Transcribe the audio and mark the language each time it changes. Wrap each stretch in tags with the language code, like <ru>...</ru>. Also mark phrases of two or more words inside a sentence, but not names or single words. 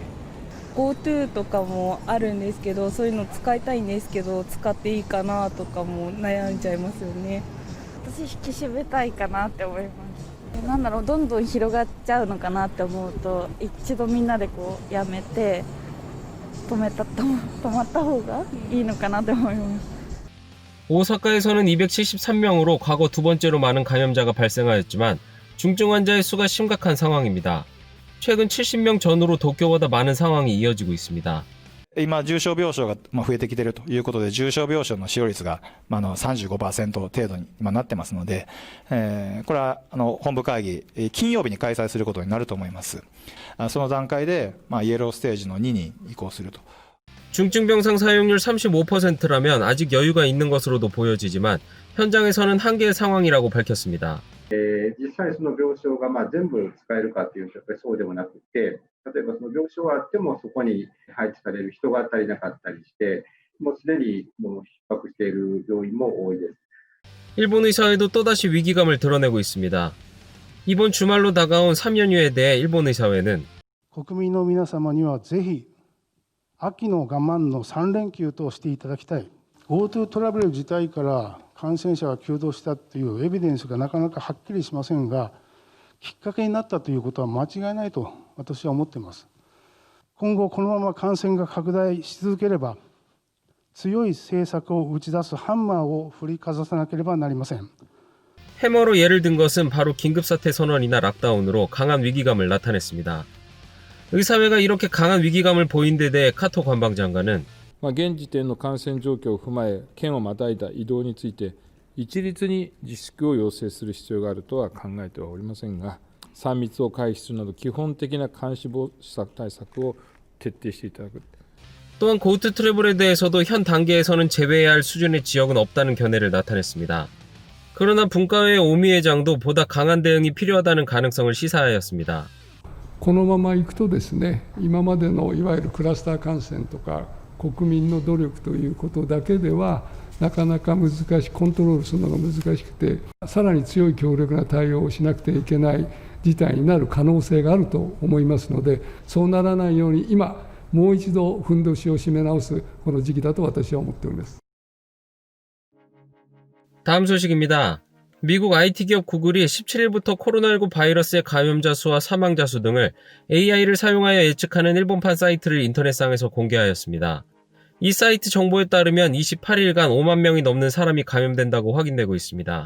<ja>GoTo とかもあるんですけど、そういうの使いたいんですけど使っていいかなとかも悩んじゃいますよね。私引き締めたいかなって思います。なんだろう、どんどん広がっちゃうのかなって思うと、一度みんなでこうやめて止まった方がいいのかなって思います。</ja> <ko>오사카에서는 273명으로 과거 두 번째로 많은 감염자가 발생하였지만 중증 환자의 수가 심각한 상황입니다. 최근 70명 전후로 도쿄보다 많은 상황이 이어지고 있습니다.</ko> <ja>今、重症病床が増えてきているということで、重症病床の使用率が35% 程度に今なってますので、これは本部会議、金曜日に開催することになると思います。その段階でイエローステージの2に移行すると。</ja> <ko>중증병상 사용률 35%라면 아직 여유가 있는 것으로도 보여지지만 현장에서는 한계의 상황이라고 밝혔습니다.</ko> <ja>実際その病床が全部使えるかというとやっぱりそうでもなくて、例えばその病床があってもそこに配置される人が足りなかったりして、もうすでにもう逼迫している病院も多いです。</ja> <ko>일본 의사회도 또다시 위기감을 드러내고 있습니다. 이번 주말로 다가온 3연휴에 대해 일본 의사회는</ko> <ja>国民の皆様にはぜひ秋の我慢の3連休としていただきたい。 GoTo トラベル自体から感染者が急増したというエビデンスがなかなかはっきりしませんが、きっかけになったということは間違いないと私は思っています。今後このまま感染が拡大し続ければ、強い政策を打ち出すハンマーを振りかざさなければなりません。</ja> <ko>해머로 예를 든 것은 바로 긴급사태 선언이나 락다운으로 강한 위기감을 나타냈습니다. 의사회가 이렇게 강한 위기감을 보인 데 대해 카토 관방장관은</ko> <ja>現時点の感染状況を踏まえ、県をまたいだ移動について、一律に自粛を要請する必要があるとは考えてはおりませんが、3密を回避するなど基本的な監視防止対策を徹底していただく。</ja> <ko>또한 고트 트래블에 대해서도 현 단계에서는 제외해야 할 수준의 지역은 없다는 견해를 나타냈습니다. 그러나 분과회 오미 회장도 보다 강한 대응이 필요하다는 가능성을 시사하였습니다.</ko> <ja>このままいくとですね、今までのいわゆるクラスター感染とか国民の努力ということだけではなかなか難しい、コントロールするのが難しくて、さらに強い強力な対応をしなくてはいけない事態になる可能性があると思いますので、そうならないように今もう一度ふんどしを締め直すこの時期だと私は思っております。</ja> <ko>다음 소식입니다. 미국 IT 기업 구글이 17일부터 코로나19 바이러스의 감염자 수와 사망자 수 등을 AI를 사용하여 예측하는 일본판 사이트를 인터넷상에서 공개하였습니다. 이 사이트 정보에 따르면 28일간 5만 명이 넘는 사람이 감염된다고 확인되고 있습니다.</ko>